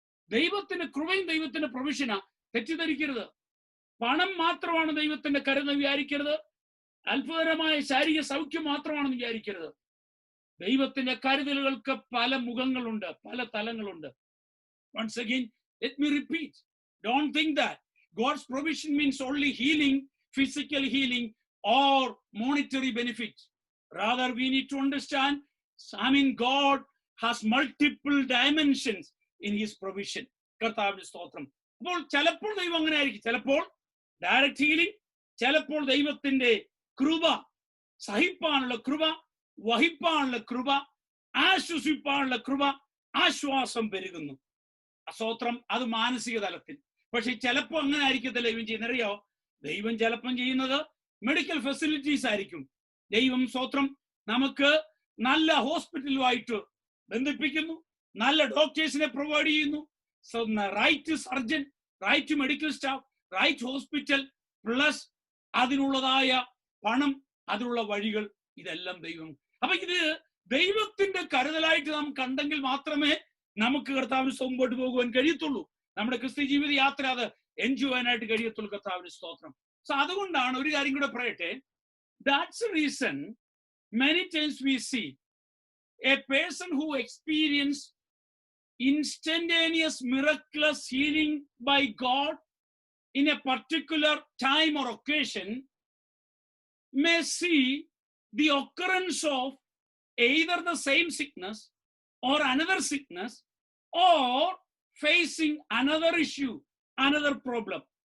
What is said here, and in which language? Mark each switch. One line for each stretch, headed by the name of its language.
Malayalam: ദൈവത്തിന്റെ കൃപയും ദൈവത്തിന്റെ പ്രൊവിഷനാ. തെറ്റിദ്ധരിക്കരുത്. പണം മാത്രമാണ് ദൈവത്തിന്റെ കരുതൽ വിചാരിക്കരുത്. അത്ഭുതകരമായ ശാരീരിക സൗഖ്യം മാത്രമാണെന്ന് വിചാരിക്കരുത്. ദൈവത്തിന്റെ കരുതലുകൾക്ക് പല മുഖങ്ങളുണ്ട്, പല തലങ്ങളുണ്ട്.
English: Once again, let me repeat. Don't think that God's provision means only healing, physical healing or monetary benefit. Rather, we need to understand, God has multiple dimensions in his provision.
Malayalam: കർത്താവിന്റെ സ്തോത്രം. അപ്പോൾ ചിലപ്പോൾ ദൈവം അങ്ങനെ ആയിരിക്കും. ചിലപ്പോൾ
English: direct healing,
Malayalam: ചിലപ്പോൾ ദൈവത്തിന്റെ കൃപ, സഹിപ്പാനുള്ള കൃപ, വഹിപ്പാനുള്ള കൃപ, ആശ്വസിപ്പാനുള്ള കൃപ, ആശ്വാസം പെരുകുന്നു. സ്തോത്രം, അത് മാനസിക തലത്തിൽ. പക്ഷെ ചിലപ്പോൾ അങ്ങനെ ആയിരിക്കത്തില്ല ദൈവം ചെയ്യുന്നത്. അറിയോ? ദൈവം ചിലപ്പം ചെയ്യുന്നത്
English: medical facilities
Malayalam: ആയിരിക്കും. ദൈവം സ്തോത്രം നമുക്ക് നല്ല ഹോസ്പിറ്റലുമായിട്ട് ബന്ധിപ്പിക്കുന്നു, നല്ല ഡോക്ടേഴ്സിനെ പ്രൊവൈഡ് ചെയ്യുന്നു,
English: right surgeon, right medical staff, right hospital, plus
Malayalam: അതിനുള്ളതായ പണം, അതിനുള്ള വഴികൾ, ഇതെല്ലാം ദൈവം. അപ്പൊ ഇത് ദൈവത്തിന്റെ കരുതലായിട്ട് നാം കണ്ടെങ്കിൽ മാത്രമേ നമുക്ക് കർത്താവിന് മുമ്പോട്ട് പോകുവാൻ കഴിയത്തുള്ളൂ. നമ്മുടെ ക്രിസ്ത്യ ജീവിത യാത്ര അത് എൻജോയ് ചെയ്യാനായിട്ട് കഴിയത്തുള്ളൂ. കർത്താവിന് സ്തോത്രം. സോ അതുകൊണ്ടാണ് ഒരു കാര്യം കൂടെ പറയട്ടെ.
English: That's the reason many times we see a person who experienced instantaneous miraculous healing by God in a particular time or occasion may see the occurrence of either the same sickness or another sickness, or facing another issue, another problem.